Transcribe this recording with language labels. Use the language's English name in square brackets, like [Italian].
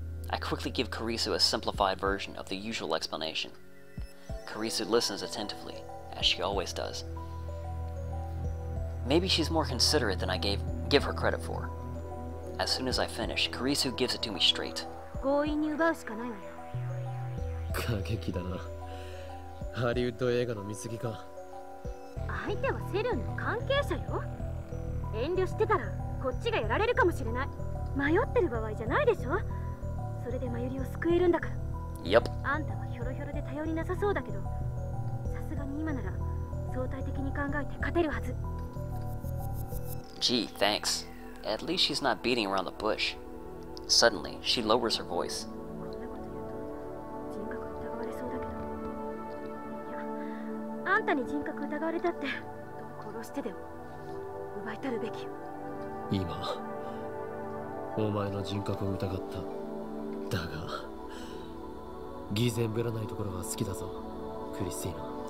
[English] I quickly give Kurisu a simplified version of the usual explanation. Kurisu listens attentively, as she always does. Maybe she's more considerate than I give her credit for. As soon as I finish, Kurisu gives it to me straight. [Japanese] 強引に奪うしかないわよ。過激だな。ハリウッド映画の見過ぎか。相手はセルンの関係者よ。遠慮してたらこっちがやられるかもしれない。迷ってる場合じゃないでしょ。それでマユリを救えるんだから。 [English] Yep. [Japanese] あんたはヒョロヒョロで頼りなさそうだけど、さすがに今なら相対的に考えて勝てるはず。 [English] Gee, thanks. At least she's not beating around the bush. Suddenly, she lowers her voice. [Japanese] こんなこと言うと人格疑われそうだけど、いや、あんたに人格疑われたって殺してでも奪い取るべきよ。今お前の人格を疑った。だが偽善ぶらないところが好きだぞ、クリスティーナ。